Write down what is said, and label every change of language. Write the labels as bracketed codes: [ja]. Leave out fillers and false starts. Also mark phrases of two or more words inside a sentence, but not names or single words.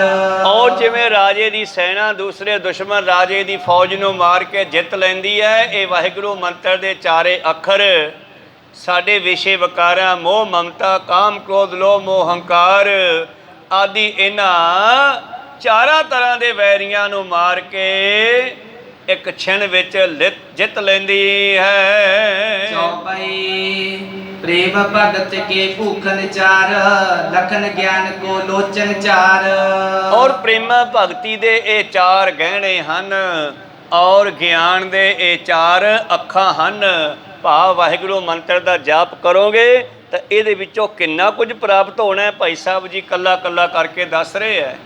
[pa] ਔਰ ਜਿਵੇਂ ਰਾਜੇ ਦੀ ਸੈਨਾ ਦੂਸਰੇ ਦੁਸ਼ਮਣ ਰਾਜੇ ਦੀ ਫੌਜ ਨੂੰ ਮਾਰ ਕੇ ਜਿੱਤ ਲੈਂਦੀ ਹੈ, ਇਹ ਵਾਹਿਗੁਰੂ ਮੰਤਰ ਦੇ ਚਾਰੇ ਅੱਖਰ ਸਾਡੇ ਵਿਸ਼ੇ ਵਿਕਾਰਾਂ, ਮੋਹ ਮਮਤਾ, ਕਾਮ ਕ੍ਰੋਧ ਲੋਭ ਮੋਹ ਹੰਕਾਰ ਆਦਿ ਇਹਨਾਂ ਚਾਰਾਂ ਤਰ੍ਹਾਂ ਦੇ ਵੈਰੀਆਂ ਨੂੰ ਮਾਰ ਕੇ ਇੱਕ ਛਿਣ ਵਿੱਚ ਜਿੱਤ ਲੈਂਦੀ ਹੈ। [bra] ਚੌਪਈ प्रेम भगत के भूखन चार लखन ज्ञान को लोचन चार। [pa] ਔਰ ਪ੍ਰੇਮ ਭਗਤੀ ਦੇ ਇਹ ਚਾਰ ਗਹਿਣੇ ਹਨ ਔਰ ਗਿਆਨ ਦੇ ਇਹ ਚਾਰ ਅੱਖਾਂ ਹਨ। ਭਾਵ ਵਾਹਿਗੁਰੂ ਮੰਤਰ ਦਾ ਜਾਪ ਕਰੋਗੇ ਤਾਂ ਇਹਦੇ ਵਿੱਚੋਂ ਕਿੰਨਾ ਕੁਝ ਪ੍ਰਾਪਤ ਹੋਣਾ ਹੈ। ਭਾਈ ਸਾਹਿਬ ਜੀ ਕੱਲਾ ਕੱਲਾ ਕਰਕੇ ਦੱਸ ਰਹੇ ਹੈ।